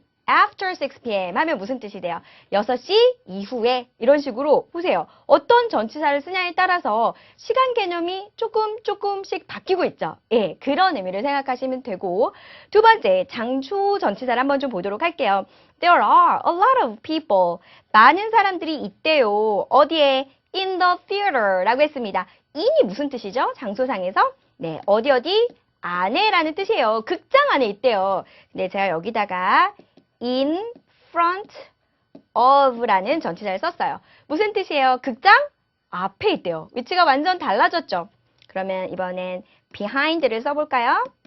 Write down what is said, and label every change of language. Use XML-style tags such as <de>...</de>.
<en>after 6 p.m.</en> <ko>하면 무슨 뜻이 돼요? 6시 이후에 이런 식으로 보세요. 어떤 전치사를 쓰냐에 따라서 시간 개념이 조금씩 바뀌고 있죠. 예, 그런 의미를 생각하시면 되고 두 번째, 장초 전치사를 한번 좀 보도록 할게요.</ko> <en>There are a lot of people.</en> <ko>많은 사람들이 있대요. 어디에?</ko> <en>In the theater</en> <ko>라고 했습니다. in이 무슨 뜻이죠? 장소상에서? 네, 어디 안에라는 뜻이에요. 극장 안에 있대요. 근데 제가 여기다가 in front of라는 전치사를 썼어요. 무슨 뜻이에요? 극장 앞에 있대요. 위치가 완전 달라졌죠? 그러면 이번엔 behind를 써볼까요?</ko>